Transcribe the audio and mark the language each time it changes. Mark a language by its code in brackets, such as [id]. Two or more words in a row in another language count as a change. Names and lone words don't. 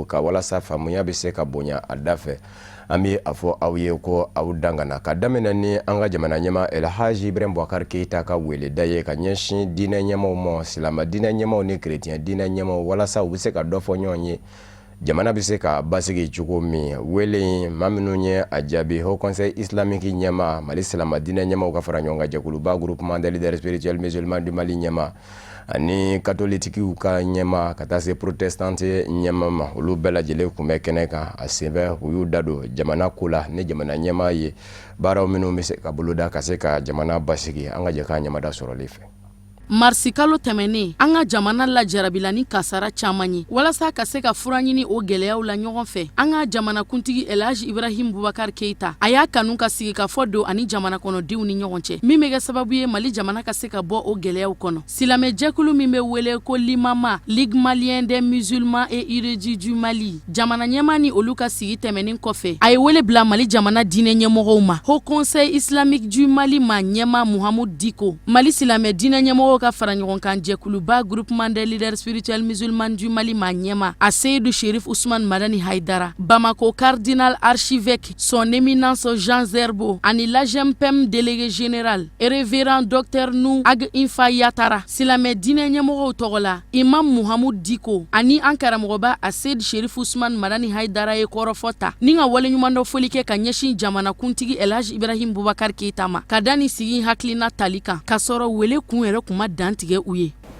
[bm] ka walasa faamuya bɛ se ka bonya a da fɛ an bɛ a fɔ aw ye ko aw dangana ka daminɛ ni an ka jamana ɲɛmaa Elhaji Ibrahim Boubacar Keita ka weleda ye ka ɲɛsin diinɛ ɲɛmaaw ma silamɛ diinɛ ɲɛmaaw ni chrétien diinɛ ɲɛmaaw walasa u bɛ se ka dɔ fɔ ɲɔgɔn ye jamana bɛ se ka basigi cogo min wele maa minnu ye a jaabi Haut Conseil islamique ɲɛmaa Mali silamɛ diinɛ ɲɛmaaw ka fara ɲɔgɔn kan jɛkuluba groupement des leaders spirituels musulmans du Mali ɲɛmaa ani katolitikiw ka ɲɛmaa ka taa se protestante ɲɛmaa ma olu bɛɛ lajɛlen kun bɛ kɛnɛ kan a senfɛ u y'u da don jamana ko la ni jamana ɲɛmaa ye baaraw minnu bɛ se ka boloda ka se ka jamana basigi an ka jɛ k'a ɲɛmada sɔrɔli fɛ. Marsi kalo tɛmɛnen an ka jamana la jarabila ni kasara caman ye walasa ka se ka fura ɲini o gɛlɛyaw la ɲɔgɔn fɛ an ka jamana kuntigi Elhaji Ibrahim Boubacar Keita a y'a kanu ka sigi ka fɔ don ani jamana kɔnɔdenw ni ɲɔgɔn cɛ min bɛ kɛ sababu ye Mali jamana ka se ka bɔ o gɛlɛyaw kɔnɔ silamɛ jɛkulu min bɛ wele ko Limama Ligue Malien des Musulmans et Érudits du Mali jamana ɲɛmaa ni olu ka sigi tɛmɛnen kɔfɛ a ye wele bila Mali jamana diinɛ ɲɛmɔgɔw ma Haut Conseil islamique du Mali ma ɲɛmaa Mohamed Diko Mali silamɛ diinɛ ɲɛmɔgɔw ka fara ɲɔgɔn kan jɛkuluba groupement des leaders spirituels musulmans du Mali ma ɲɛma a Seydou Chérif Ousmane Madani Haïdara Bamako [fr] cardinal archevêque son éminence [bm] Jean Zerbo ani l'AGMPM [fr] délégué général révérend docteur [bm] Nou Ag Infa Yatara silamɛ diinɛ ɲɛmɔgɔw tɔgɔ la imam Mohamed Diko ani an karamɔgɔba a Seydou Chérif Ousmane Madani Haïdara ye kɔrɔfɔta ni ka waleɲuman dɔ foli kɛ ka ɲɛsin jamana kuntigi Elhaji Ibrahim Boubacar Keita ma ka da ni sigi hakilina tali kan ka sɔrɔ wele kun yɛrɛ kuma dantigɛ u ye